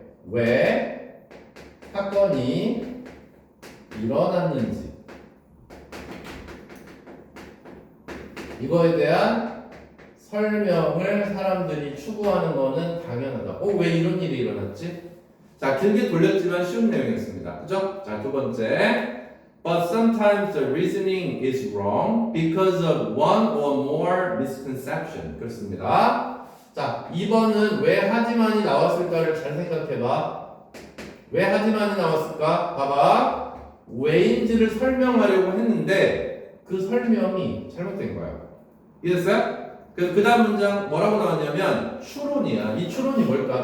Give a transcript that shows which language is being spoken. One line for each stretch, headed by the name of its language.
Korean: 왜 사건이 일어났는지. 이거에 대한 설명을 사람들이 추구하는 거는 당연하다. 왜 이런 일이 일어났지? 자, 길게 돌렸지만 쉬운 내용이었습니다. 그죠? 자, 두 번째.
English: But sometimes the reasoning is wrong because of one or more misconception.
Korean: 그렇습니다. 자, 2번은 왜 하지만이 나왔을까를 잘 생각해봐. 왜 하지만이 나왔을까? 봐봐. 왜인지를 설명하려고 했는데 그 설명이 잘못된 거야. 이해됐어요? 그 다음 문장 뭐라고 나왔냐면 추론이야. 이 추론이 뭘까?